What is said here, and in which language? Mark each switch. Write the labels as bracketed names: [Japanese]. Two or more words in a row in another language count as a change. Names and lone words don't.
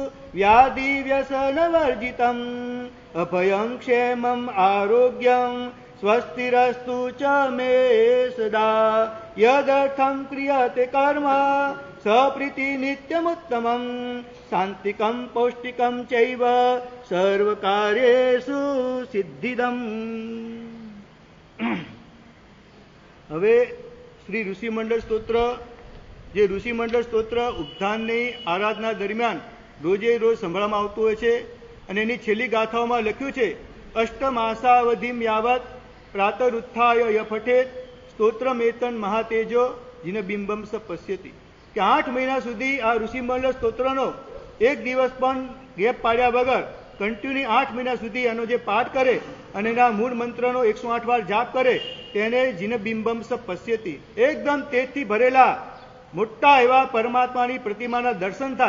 [Sanskrit] व्याधि व्यसनवर्जितम् अभयं क्षेमम् आरोग्यं स्वस्तिरस्तु च मे सदा यदर्थं क्रियते कर्म सप्रीति नित्यमुत्तमं शांतिकं पौष्टिकं चैव सर्वकार्येषु सिद्धिदम्। [Gujarati] હવે શ્રી ઋષિમંડળ સ્તોત્ર, જે ઋષિમંડળ સ્તોત્ર ઉપધાનની આરાધના દરમિયાન રોજે રોજ સંભળાવવામાં આવતું હોય છે અને એની છેલ્લી ગાથાઓમાં લખ્યું છે [Sanskrit] અષ્ટમાસાવધિમ યાવત પ્રાતરુત્થાય યફઠેત સ્તોત્રમેતન મહાતેજો જીન બિંબમ સ પશ્યતિ, [Gujarati] કે 8 મહિના સુધી આ ઋષિમંડળ સ્તોત્રનો એક દિવસ પણ ગેપ પાડ્યા વગર કન્ટિન્યુ 8 મહિના સુધી એનો જે પાઠ કરે અને એના મૂળ મંત્રનો 108 વાર જાપ કરે તેને [Sanskrit] જીન બિંબમ સ પશ્યતિ, [Gujarati] એકદમ તેજથી ભરેલા મોટા એવા પરમાત્માની પ્રતિમાના દર્શન થાય.